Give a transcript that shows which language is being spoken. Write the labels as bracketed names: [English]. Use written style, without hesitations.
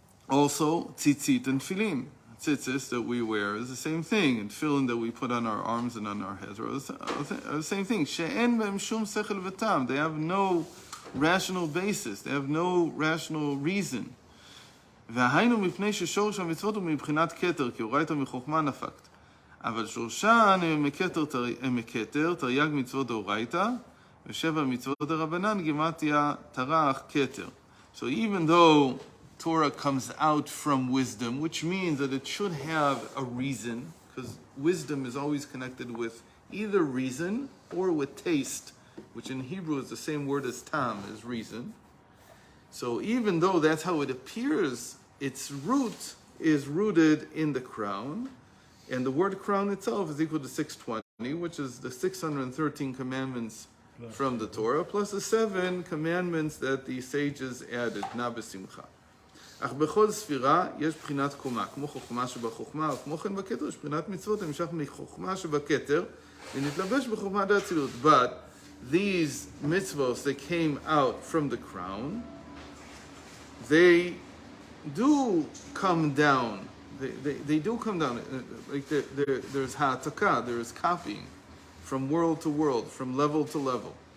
[English] Also, tzitzit and tefillin. Tzitzis that we wear is the same thing, and tefillin that we put on our arms and on our heads are the same thing. [Hebrew] She'en b'hem shum sechel v'tam. [English] They have no rational basis. They have no rational reason. [Hebrew] והיינו מפני ששורש המצוות הוא מבחינת כתר, כי אורייתא מחוכמה נפקת. אבל שורשן הם מכתר, תרי"ג מצוות דאורייתא, ושבע מצוות דרבנן גימטריה תרח כתר. [English] So even though Torah comes out from wisdom, which means that it should have a reason, because wisdom is always connected with either reason or with taste, which in Hebrew is the same word as tam, as reason. So even though that's how it appears, its root is rooted in the crown, and the word crown itself is equal to 620, which is the 613 commandments from the Torah, plus the 7 commandments that the sages added, na b'simcha. [Hebrew] אך בכל ספירה יש בחינת קומה, כמו חוכמה שבחוכמה, וכמו כן בכתר יש בחינת מצוות המשך מחוכמה שבכתר, ונתלבש בחוכמה דאצילות. [English] But these mitzvos that came out from the crown, they do come down. They do come down. Like there's ha'ataka, there is copying from world to world, from level to level.